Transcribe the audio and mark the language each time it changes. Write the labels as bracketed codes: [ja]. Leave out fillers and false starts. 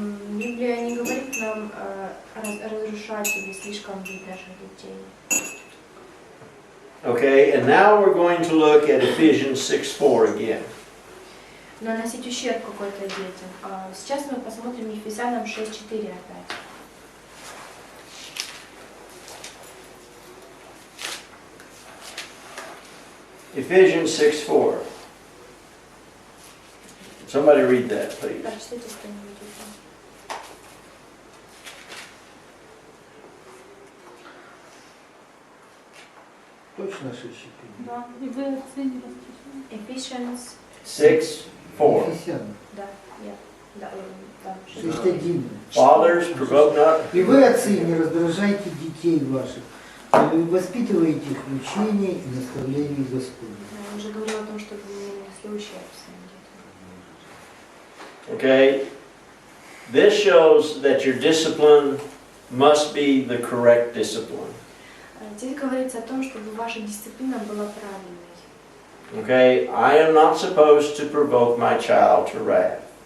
[ru] Библия не говорит нам разрушать или слишком бить наших детей. [en] Okay, and now we're going to look at Ephesians 6:4 again. [ru] Наносить ущерб какой-то детям. Сейчас мы посмотрим Ефесянам 6:4 опять. [en] Ephesians 6:4. Somebody read that, please. [ru] Прочтите что-нибудь. Точно 6-4? Да, и вы оценили расчисление. [en] Ephesians 6:4. [ru] Ефесян. Да, да, 6:1. [en] Fathers, provoke not. [ru] И вы, отцы, не раздражайте детей ваших, но вы воспитываете их в учении и наставлении Господне. Я уже говорила о том, что вы не несли ущерб своим детям. [en] Okay, this shows that your discipline must be the correct discipline. [ru] Здесь говорится о том, чтобы ваша дисциплина была правильной. [en] Okay, I am not supposed to provoke my child to wrath.